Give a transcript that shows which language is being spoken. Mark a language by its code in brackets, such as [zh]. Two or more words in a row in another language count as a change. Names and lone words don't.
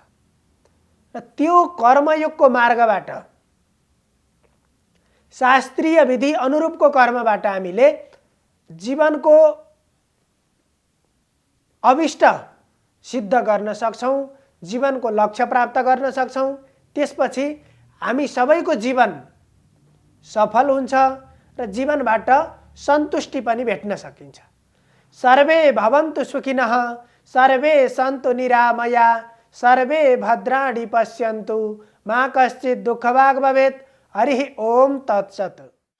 [ne] र त्यो कर्मयोगको मार्गबाट, शास्त्रीय विधि अनुरूपको कर्मबाट हामीले जीवनको अभिष्ट सिद्ध गर्न सक्छौं, जीवनको लक्ष्य प्राप्त गर्न सक्छौं। त्यसपछि हामी सबैको जीवन सफल हुन्छ र जीवनबाट सन्तुष्टि पनि भेट्न सकिन्छ। [sa] सर्वे भवन्तु सुखिनः, सर्वे सन्तु निरामया, सर्वे भद्राणि पश्यन्तु, मा कश्चित् दुःखभाग् भवेत्। हरि ओम तत्सत्।